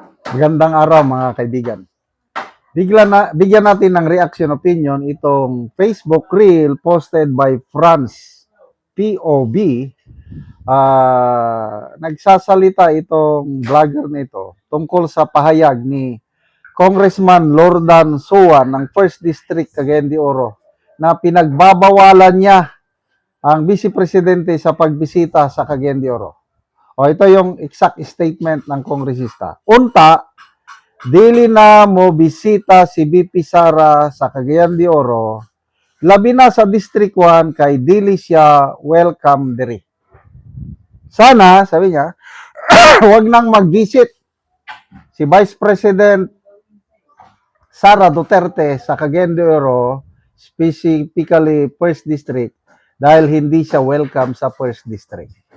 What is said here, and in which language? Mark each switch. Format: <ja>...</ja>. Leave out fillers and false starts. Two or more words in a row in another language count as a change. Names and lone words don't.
<tl>Magandang araw mga kaibigan. Bigyan natin ng reaction opinion itong Facebook reel posted by France POB. Nagsasalita itong vlogger nito tungkol sa pahayag ni Congressman Lordan Suwan ng 1st District Cagayan de Oro na pinagbabawalan niya ang Vice Presidente sa pagbisita sa Cagayan de Oro. Ito yung exact statement ng kongresista.</tl> <ceb>Unta, dili na mo bisita si BP Sara sa Cagayan de Oro, labi na sa District 1 kay dili siya welcome diri.</ceb> <tl>Sana, sabi niya, wag nang mag-visit si Vice President Sara Duterte sa Cagayan de Oro, specifically 1st District, dahil hindi siya welcome sa 1st District.</tl>